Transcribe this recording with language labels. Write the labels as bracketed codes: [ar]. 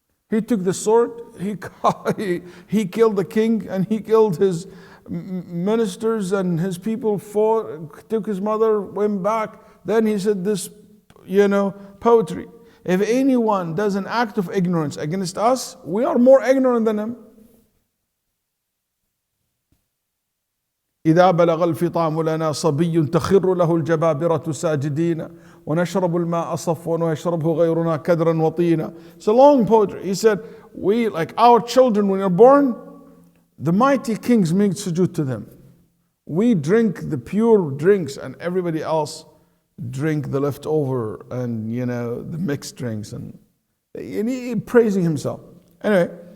[en] He took the sword, he killed the king, and he killed his ministers, and his people fought, took his mother, went back. Then he said this, poetry. If anyone does an act of ignorance against us, we are more ignorant than him. [ar] إذا بلغ الفطام لنا صبي تخر له الجبابرة ساجدين ونشرب الماء صفوا ويشربه غيرنا كدرا وطينا. [en] It's a long poetry. He said, we, like our children when they're born, the mighty kings make sujood to them. We drink the pure drinks, and everybody else drink the leftover and the mixed drinks, and he praising himself. Anyway,